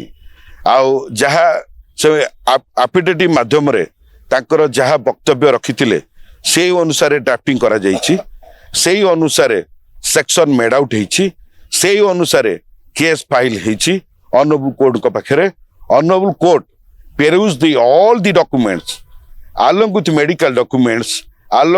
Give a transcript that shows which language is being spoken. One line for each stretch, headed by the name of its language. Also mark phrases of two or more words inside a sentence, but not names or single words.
Odia: ଆଉ ଯାହା ସେ ଆଫିଡେଭିଟ ମାଧ୍ୟମରେ ତାଙ୍କର ଯାହା ବକ୍ତବ୍ୟ ରଖିଥିଲେ ସେଇ ଅନୁସାରେ ଡ୍ରାଫ୍ଟିଂ କରାଯାଇଛି ସେଇ ଅନୁସାରେ
English: section made out
Odia: ହେଇଛି ସେଇ ଅନୁସାରେ କେସ୍
English: ଫାଇଲ ହେଇଛି ଅନରେବୁଲ କୋର୍ଟଙ୍କ ପାଖରେ honourable court peruse the all the documents along with medical documents along